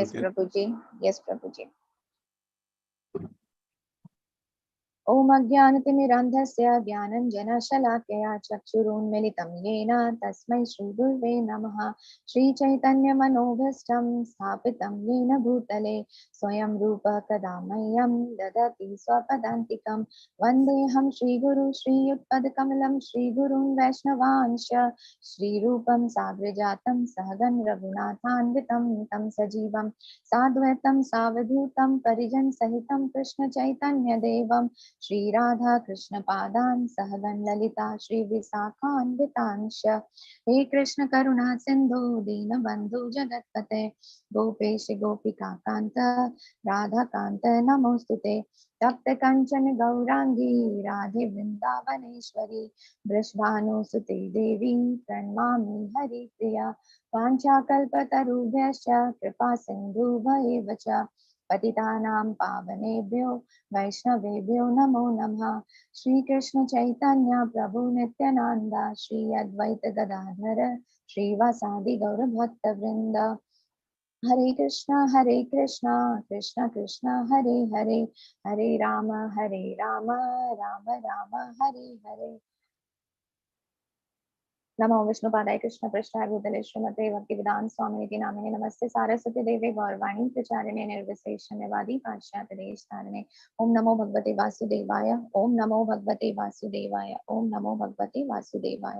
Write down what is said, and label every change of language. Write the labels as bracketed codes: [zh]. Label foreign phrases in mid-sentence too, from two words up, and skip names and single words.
[hi] यस करिए। प्रभु जी, यस प्रभु जी। [sa] ओम अज्ञानतिमिरान्धस्य ज्ञानञ्जनशलाकया चक्षुरुन्मीलितं येन तस्मै श्रीगुरुवे नमः। श्रीचैतन्यमनोभीष्टं स्थापितं येन भूतले स्वयं रूपः कदा मह्यं ददति स्वपदान्तिकं। वन्देऽहं श्रीगुरु श्रीयुतपदकमलं श्रीगुरुं वैष्णवांश्च श्रीरूपं साग्रजातं सहगण रघुनाथान्वितं तं सजीवं साद्वैतं सावधूतं परिजनसहितं कृष्णचैतन्यदेवं श्री राधा कृष्ण पादान सहगण ललिता श्री विशाखान्वितांश। हे कृष्ण करुणा सिंधु दीन बंधु जगतपते गोपेश गोपिका कांत राधा कांत नमोस्तुते। तप्त कंचन गौरांगी राधे वृंदावनेश्वरी वृषभानुसुते देवी प्रणमामि हरिप्रिया। वाञ्छाकल्पतरुभ्यश्च कृपा सिन्धुभ्येव च पतितानां पावनेभ्यो वैष्णवेभ्यो नमो नमः। [bn] শ্রী কৃষ্ণ চৈতন্য প্রভু নিত্যানন্দ শ্রী অদ্বৈত গদাধর শ্রীবাসাদি গৌর ভক্ত বৃন্দ। [sa] हरे कृष्णा कृष्णा कृष्णा हरे हरे, हरे राम राम राम हरे हरे। नमो विष्णुपादाय कृष्ण पृष्ठाय भूतले श्रीमते भक्तिवेदांत स्वामिनिति नामिने नमस्ते सारस्वती देवे गौरवाणी प्रचारिणे निर्विशेषण्यवादी पाश्चात्य देश तारिणे। ओम नमो भगवते वासुदेवाय, ओम नमो भगवते वासुदेवाय, ओम नमो भगवते वासुदेवाय।